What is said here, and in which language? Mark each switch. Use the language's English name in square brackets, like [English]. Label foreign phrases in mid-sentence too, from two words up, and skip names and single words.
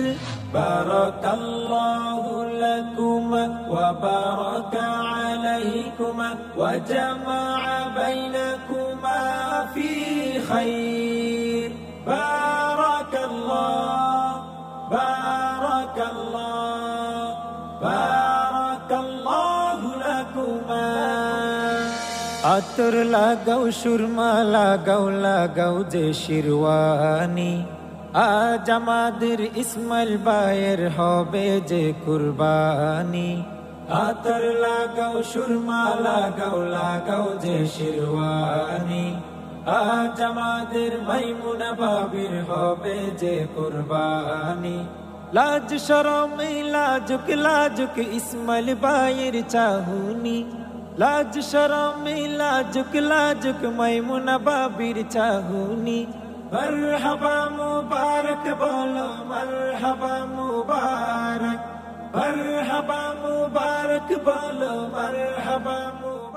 [Arabic] بارک اللہ لکم وبارک علیکم وجمع بینکما فی خیر۔ بارک اللہ بارک اللہ بارک اللہ لکما۔ [Bangla] عطر লাগাও সুরমা লাগাও যে শিরওয়ানি, আজ আমাদের ইসমাইল ভাইয়ের হবে যে কুরবানি। আতর লাগাও সুরমা লাগাও যে শিরওয়ানি, আজ আমাদের মাইমুনা ভাবির হবে যে কুরবানি। লাজ শরম লাজুক ইসমাইল ভাইয়ের চাহুনি, লাজ শরম লাজুক মাইমুনা ভাবির চাহুনি। [Urdu] مرحبا مبارک بولو، مرحبا مبارک، مرحبا مبارک بولو، مرحبا